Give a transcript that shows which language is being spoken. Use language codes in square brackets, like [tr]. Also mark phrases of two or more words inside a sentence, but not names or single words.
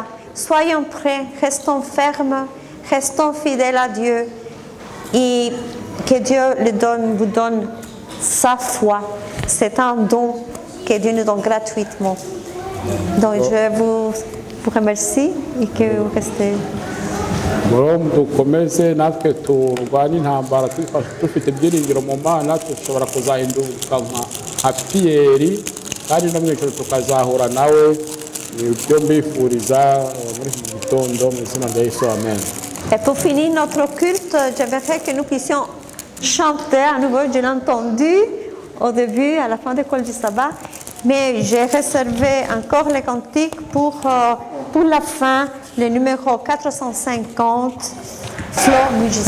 [fr] Soyons prêts, restons fermes, restons fidèles à Dieu et que Dieu vous donne sa foi. C'est un don que Dieu nous donne gratuitement. Donc je vous remercie et que vous restez. [rw] dukomeze natwe turwanye intambara dufite ibyiringiro mu Mana dushobora kuzahinduka nka Piyeri kandi no mu ijoro tukazahura nawe. ibyo mbifuriza muri iki gitondo mu izina rya Yesu, amen. [fr] Et pour finir notre culte, j'aimerais que nous puissions chanter à nouveau. Je l'ai entendu au début, à la fin de l'école du sabbat, mais j'ai réservé encore les cantiques pour la fin, le numéro 450, Flore mugissante.